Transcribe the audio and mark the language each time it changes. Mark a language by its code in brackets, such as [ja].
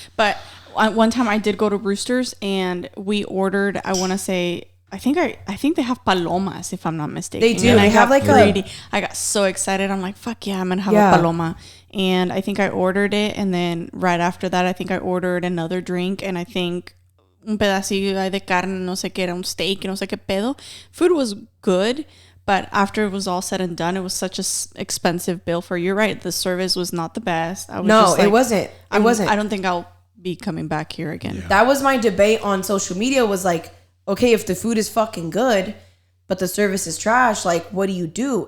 [en] But one time I did go to Brewster's and we ordered, I want to say, I think they have palomas, if I'm not mistaken. They do. And They have like I got so excited. I'm like, fuck yeah, I'm going to have a paloma. And I think I ordered it. And then right after that, I think I ordered another drink. And I think [es] un pedacillo de carne, no sé qué era, un steak, no sé qué pedo. [en] Food was good. But after it was all said and done, it was such a expensive bill for, you're right, the service was not the best. It wasn't. It wasn't. I don't think I'll be coming back here again. Yeah. That was my debate on social media was like, okay, if the food is fucking good, but the service is trash, like, what do you do?